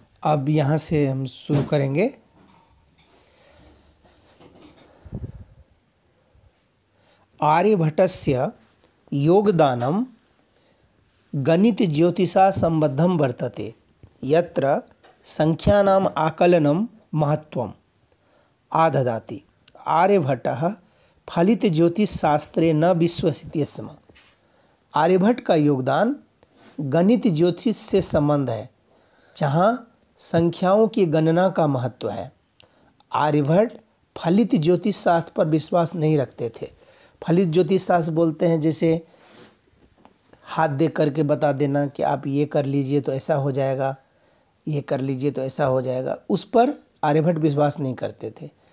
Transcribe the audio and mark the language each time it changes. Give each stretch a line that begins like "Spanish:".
Hindi: अब यहाँ से हम शुरू करेंगे।
Sanskrit: आर्यभट्टस्य योगदानं गणितज्योतिषा सम्बद्धं वर्तते, यत्र संख्यानाम् आकलनं महत्त्वम् आददाति। आर्यभट्टः फलितज्योतिषशास्त्रे न विश्वसिति स्म।
Hindi: आर्यभट्ट का योगदान गणित ज्योतिष से संबंध है, जहाँ संख्याओं की गणना का महत्व है। आर्यभट्ट फलित ज्योतिष शास्त्र पर विश्वास नहीं रखते थे। फलित ज्योतिष शास्त्र बोलते हैं जैसे हाथ देख करके बता देना कि आप ये कर लीजिए तो ऐसा हो जाएगा, ये कर लीजिए तो ऐसा हो जाएगा, उस पर आर्यभट्ट विश्वास नहीं करते थे।